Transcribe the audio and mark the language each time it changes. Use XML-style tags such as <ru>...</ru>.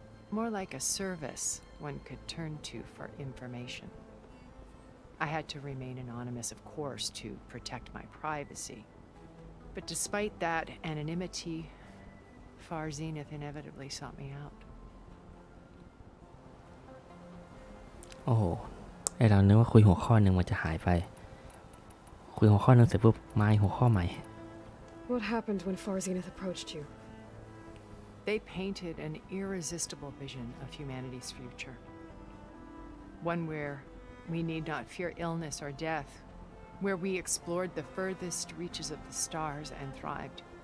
<en>More like a service one could turn to for information. I had to remain anonymous, of course, to protect my privacy. But despite that anonymity, Far Zenith inevitably sought me out.</en> <th>โอ้โหไอเรานึกว่าคุยหัวข้อหนึ่งมันจะหายไปคุยหัวข้อหนึ่งเสร็จปุ๊บมาหัวข้อใหม่</th> <en>What happened when Far Zenith approached you? They painted an irresistible vision of humanity's future. One where we need not fear illness or death, where we explored the furthest reaches of the stars and thrived.</en>